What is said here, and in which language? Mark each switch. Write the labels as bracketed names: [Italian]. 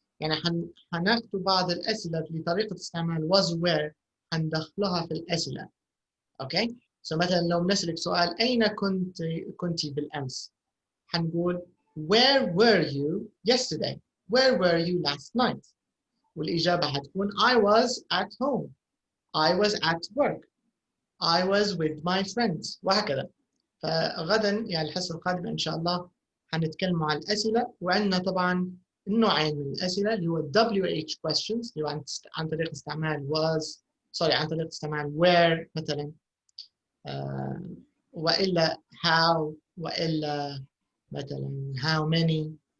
[Arabic] يعني حناخذ بعض الأسئلة بطريقة استعمال was where حندخلها في الأسئلة. أوكي. مثلا لو نسألك سؤال أين كنت بالأمس، حنقول [English] where were you yesterday؟ where were you last night؟ [Arabic] والإجابة حتكون [English] I was at home، I was at work، I was with my friends، [Arabic] وهكذا. فغدا يعني الحصة القادمة إن شاء الله حنتكلم عن الأسئلة، وعندنا طبعا النوعين من الأسئلة اللي هو WH questions اللي هو عن طريق استعمال was عن طريق استعمال where مثلا، وإلا how، وإلا مثلا how many.